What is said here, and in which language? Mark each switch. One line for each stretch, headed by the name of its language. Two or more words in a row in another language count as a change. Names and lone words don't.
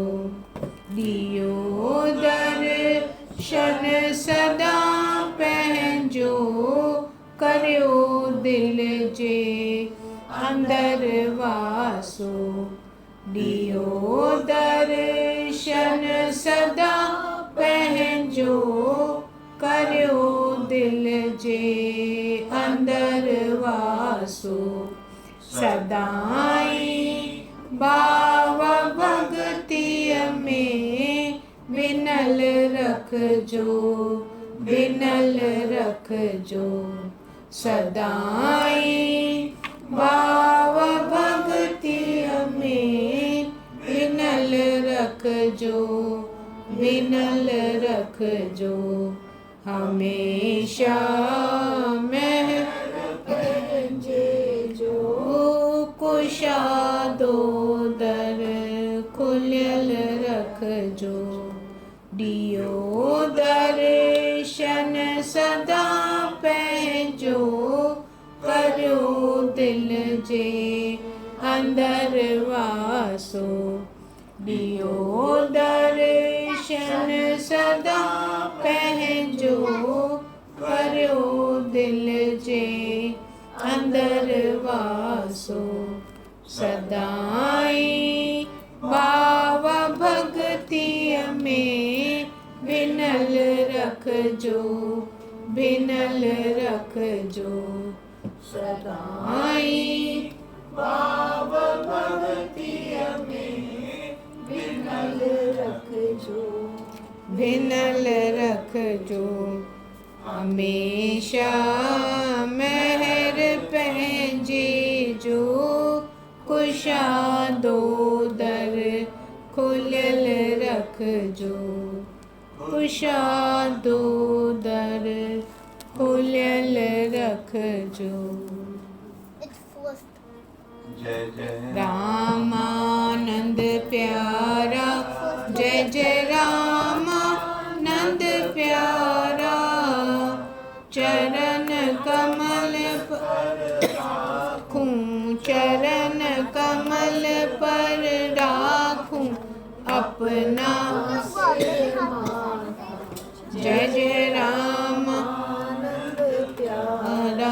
Sindhi: ॾियो दर्शन सदा पंहिंजो करियो दिल जे अंदर वासो। ॾियो दर्शन सदा पंहिंजो करियो दिल जे अंदर वासो। सदाई भाव भगतीअ में बिनल रखजो बिनल रखजो। सदाई भाव भगतीअ में बिनल रखजो बिनल रखजो। हमेशा महर पंहिंजे जो कुशादो दर खुलियल रखजो। ॾियो दर्शन सदा पंहिंजो करियो दिल जे अंदर वासो। ॾियो दर्शन सदा पंहिंजो करियो दिल जे अंदर वासो। सदाई भाव भगतीअ में बिनल रखजो बिनल रखजो। सदाई भाव भगतीअ में बिनल रखजो बिनल रखजो। हमेशा महर पंहिंजे जो कुशादो दर खुलियल रखजो। कुशादो दर खुलियल रखजो।
Hindi: जय जय रामानंद प्यारा जय जय रामानंद प्यारा। चरण कमल पर राखूं चरण कमल पर राखूं अपना जय जय रामानंद प्यारा।